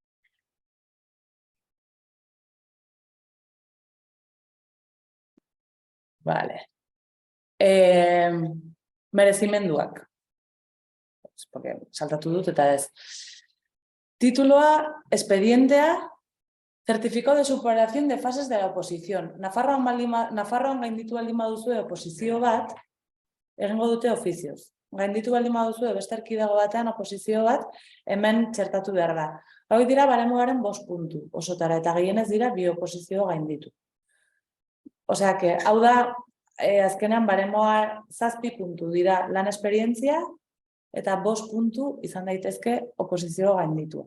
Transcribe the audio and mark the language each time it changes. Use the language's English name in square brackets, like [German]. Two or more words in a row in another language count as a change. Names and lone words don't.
[Basque] Vale. Merezimenduak. Porque saltatu dut eta ez. Tituloa, expedientea, [Spanish] certificado de superación de fases de la oposición. [Basque] Nafarroan gainditu baldin baduzu oposizio bat, egingo dute ofizioz. Gainditu baldin baduzu beste erkidego batean oposizio bat, hemen txertatu behar da. Hauek dira baremoaren 5 puntu osotara, eta gehienez dira 2 oposizio gainditu. Osea, hau da, azkenean baremoa 7 puntu dira lan esperientzia, eta 5 puntu izan daitezke oposizio gaindituak.